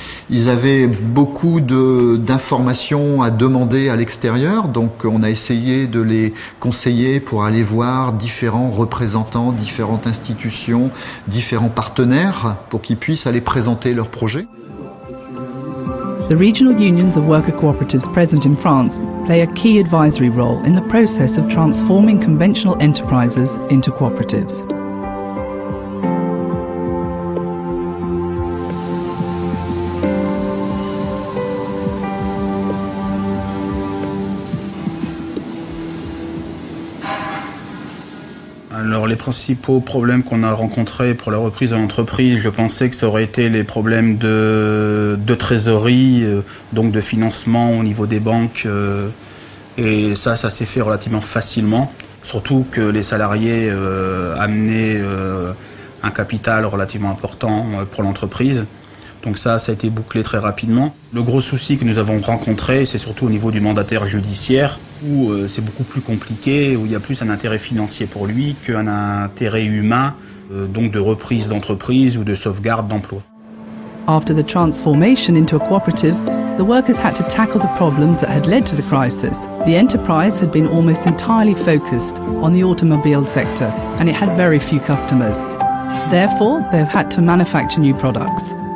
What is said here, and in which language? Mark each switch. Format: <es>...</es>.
<fr>Ils avaient beaucoup d'informations à demander à l'extérieur, donc on a essayé de les conseiller pour aller voir différents représentants, différentes institutions, différents partenaires pour qu'ils puissent aller présenter leurs projets.</fr> <en>The regional unions of worker cooperatives present in France play a key advisory role in the process of transforming conventional enterprises into cooperatives.</en> <fr>Alors les principaux problèmes qu'on a rencontrés pour la reprise de l'entreprise, je pensais que ça aurait été les problèmes de trésorerie, donc de financement au niveau des banques, et ça s'est fait relativement facilement, surtout que les salariés amenaient un capital relativement important pour l'entreprise. Donc ça a été bouclé très rapidement. Le gros souci que nous avons rencontré, c'est surtout au niveau du mandataire judiciaire, où c'est beaucoup plus compliqué, où il y a plus un intérêt financier pour lui qu'un intérêt humain, donc de reprise d'entreprise ou de sauvegarde d'emploi.</fr> <en>After the transformation into a cooperative, the workers had to tackle the problems that had led to the crisis. The enterprise had been almost entirely focused on the automobile sector, and it had very few customers. Therefore, they've had to manufacture new products.</en>